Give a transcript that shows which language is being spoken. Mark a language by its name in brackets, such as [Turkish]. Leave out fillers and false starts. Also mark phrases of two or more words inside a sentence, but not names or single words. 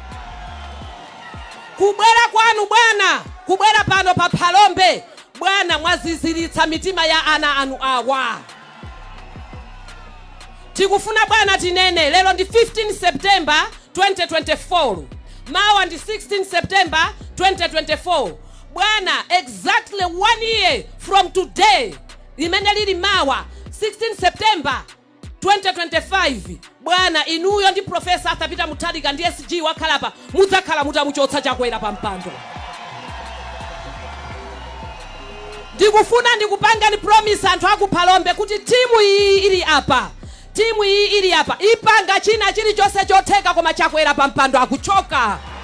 [Nyanja] Kubwera kwanu bwana, kubwera pano pa Phalombe bwana, mwaziziritsa mitima ya ana anu awa. Tikufuna bwana tinene, lero ndi 15 September 2024, mawa ndi 16 September 2024. Bwana, [English] exactly 1 year from today, [Nyanja] limene lili mawa 16 September 2025, bwana inuyo ndi Profesa Arthur Peter Mutharika ndi SG wakhalapa mudzakhala mutamuchotsa Chakwera pa mpando. Ndikufuna ndikupanga ni promise anthu aku Phalombe kuti timu iyi ili apa ipanga china chilichonse chotheka koma Chakwera pa mpando akuchoka.